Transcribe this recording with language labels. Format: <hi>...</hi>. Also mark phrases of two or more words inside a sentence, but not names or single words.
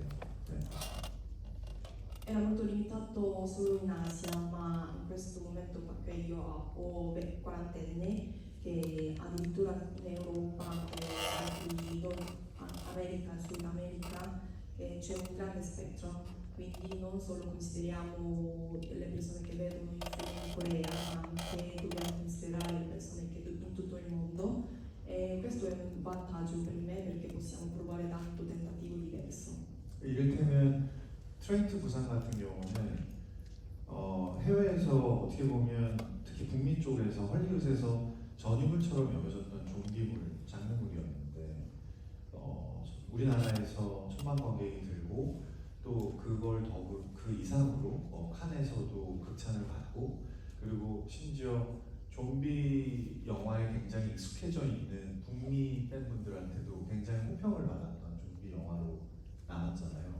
<ko>네.</ko> <it>Era molto limitato solo in Asia, ma in questo momento, perché io ho 40 anni, che addirittura in Europa, America, Sud America, c'è un grande spettro, quindi non solo consideriamo le persone che vedono i film in Corea, ma anche dobbiamo considerare le persone che in tutto il mondo, e questo è un vantaggio per me perché possiamo provare tanto tentativo diverso.</it> <ko>이를테면 트레인트 부산 같은 경우는 해외에서 어떻게 보면 특히 북미 쪽에서 헐리우드에서 전유물처럼 여겨졌던 좀비물, 장르물이었는데 우리나라에서 천만 관객이 들고 또 그걸 그 이상으로 칸에서도 극찬을 받고, 그리고 심지어 좀비 영화에 굉장히 익숙해져 있는 북미 팬분들한테도 굉장히 호평을 받았던 좀비 영화로 남았잖아요.</ko>